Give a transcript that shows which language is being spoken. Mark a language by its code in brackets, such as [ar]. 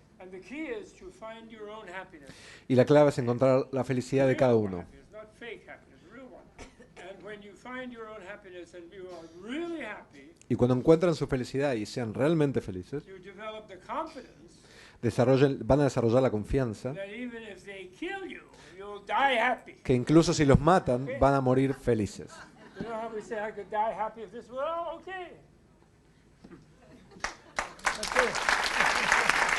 [en] the key is to find your own happiness. [es] Y la clave es encontrar la felicidad de cada [en] Real [es] uno. [en] happiness, not fake happiness, real one. And when you find your own happiness and you are really happy, [es] Y cuando encuentran su felicidad y sean realmente felices, [en] you develop the confidence [es] van a desarrollar la confianza [en] that even if they kill you, you'll die happy. [es] que incluso si los matan, van a morir felices. [en] You know how we say I could die happy if this were okay. Okay.